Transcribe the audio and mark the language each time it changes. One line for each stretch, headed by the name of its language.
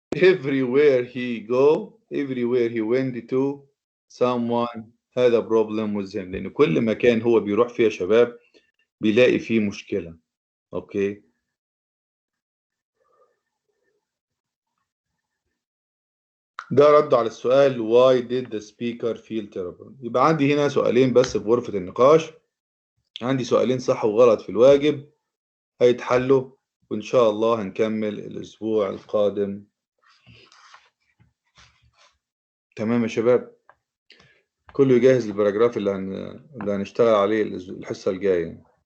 English: Everywhere he went to, someone had a problem with him.
Arabic: لأن كل مكان هو بيروح فيه يا شباب بيلاقي فيه مشكلة. اوكي. ده رد على السؤال
English: why did the speaker feel terrible.
Arabic: يبقى عندي هنا سؤالين بس في غرفة النقاش. عندي سؤالين صح وغلط في الواجب هيتحلوا وإن شاء الله هنكمل الأسبوع القادم. تمام يا شباب. كله يجهز الباراجراف اللي هنشتغل عليه الحصة الجاية.